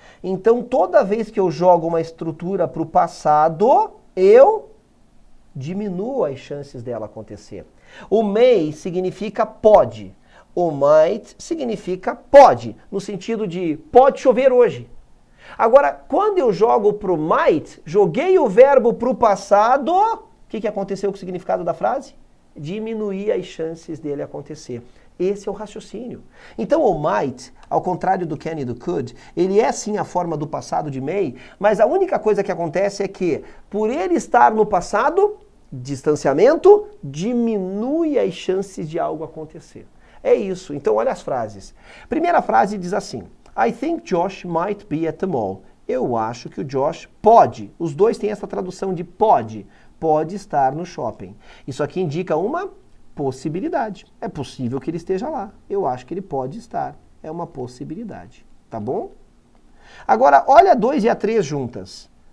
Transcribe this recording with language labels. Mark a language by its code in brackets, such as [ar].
[pt] Então toda vez que eu jogo uma estrutura para o passado, eu diminuo as chances dela acontecer. O may significa pode. O might significa pode, no sentido de pode chover hoje. Agora, quando eu jogo pro might, joguei o verbo pro passado, o que aconteceu com o significado da frase? Diminuir as chances dele acontecer. Esse é o raciocínio. Então o might, ao contrário do can e do could, ele é sim a forma do passado de may, mas a única coisa que acontece é que, por ele estar no passado, distanciamento diminui as chances de algo acontecer. É isso. Então olha as frases. [en] Primeira frase diz assim, I think Josh might be at the mall. [pt] Eu acho que o Josh pode. Os dois têm essa tradução de pode. Pode estar no shopping. Isso aqui indica uma possibilidade. É possível que ele esteja lá. Eu acho que ele pode estar. É uma possibilidade. Tá bom? Agora, olha a 2 e a 3 juntas.